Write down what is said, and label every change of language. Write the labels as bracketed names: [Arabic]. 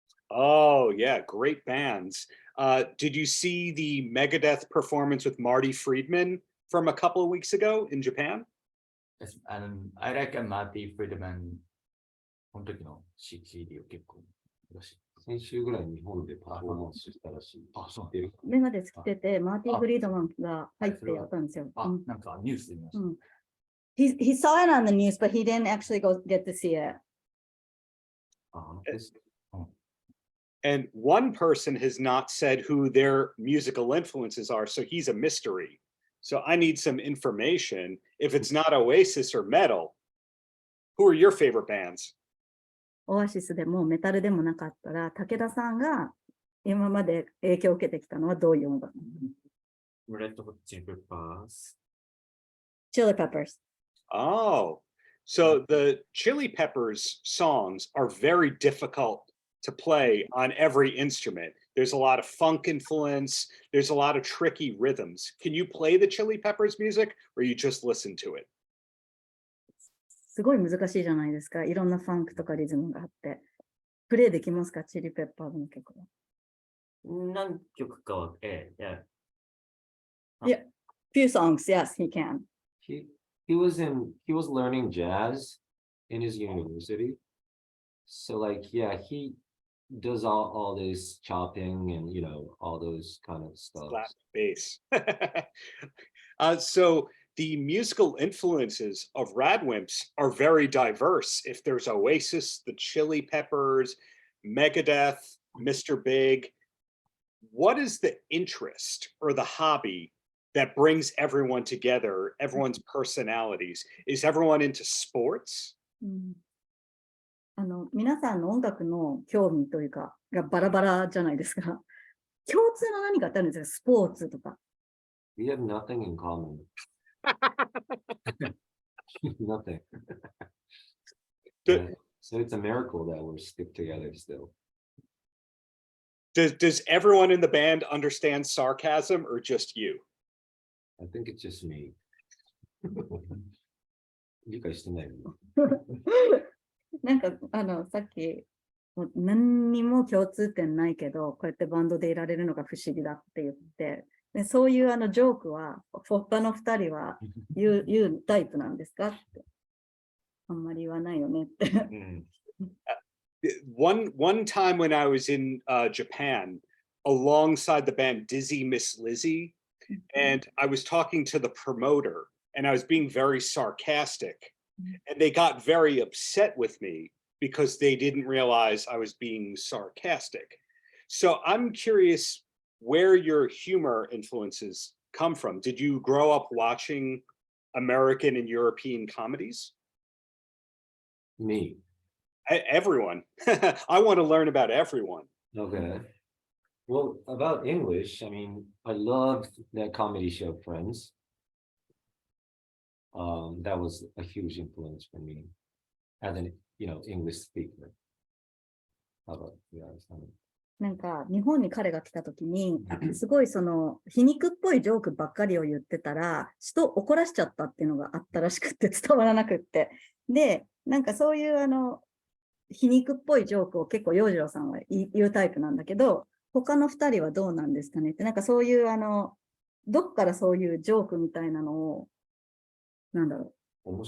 [English] Oh, yeah, great bands. Did you see the Megadeth performance with Marty Friedman from a couple of weeks ago in Japan? Yes, and I like Marty Friedman [Japanese] この時の CD を結構嬉しい。先週ぐらい日本でパフォーマンスしたらしい。あ、そう知ってる？メガデス来てて、マーティ・フリードマンが入ってやったんですよ。あ、なんかニュースで見ました。 [English] He saw it on the news, but he didn't actually go get to see it. And one person has not said who their musical influences are, so he's a mystery. So I need some information. If it's not Oasis or metal, who are your favorite bands? [Japanese] オアシスでもメタルでもなかったら、武田さんが今まで影響を受けてきたのはどういう音楽？ [English] Red Hot Chili Peppers. Chili Peppers. Oh, so the Chili Peppers songs are very difficult to play on every instrument. There's a lot of funk influence. There's a lot of tricky rhythms. Can you play the Chili Peppers music or you just listen to it? [Japanese] すごい難しいじゃないですか。いろんなファンクとかリズムがあって。プレイできますか？チリペッパーズの曲は。何曲かは、yeah. [English] Few songs, yes, he can. He was learning jazz in his university. So like, yeah, he does all this chopping and, you know, all those kind of stuff. Slap bass. So the musical influences of RADWIMPS are very diverse. If there's Oasis, the Chili Peppers, Megadeth, Mr. Big, what is the interest or the hobby that brings everyone together, everyone's personalities? Is everyone into sports? [Japanese] 皆さんの音楽の興味というか、がバラバラじゃないですか。共通の何かってあるんですか？スポーツとか。 [English] We have nothing in common. Nothing. So it's a miracle that we're stick together still. Does everyone in the band understand sarcasm or just you? I think it's just me. [Japanese] 理解してないの？なんかさっきもう何にも共通点ないけど、こうやってバンドでいられるのが不思議だって言って、でそういうジョークは、他の2人は言うタイプなんですかって。あんまり言わないよねって。 [English] One time when I was in Japan, alongside the band Dizzy Miss Lizzy, and I was talking to the promoter, and I was being very sarcastic, and they got very upset with me because they didn't realize I was being sarcastic. So I'm curious where your humor influences come from. Did you grow up watching American and European comedies? Me. Everyone. I want to learn about everyone. Okay. Well, about English, I mean, I loved that comedy show Friends. That was a huge influence for me as an, English speaker. How about you guys? [Japanese] なんか日本に彼が来た時に、すごいその皮肉っぽいジョークばっかりを言ってたら、人を怒らしちゃったっていうのがあったらしくって伝わらなくって。で、なんかそういう皮肉っぽいジョークを結構洋次郎さんは言うタイプなんだけど、他の2人はどうなんですかねって、なんかそういうどっからそういうジョークみたいなのを、なんだろう。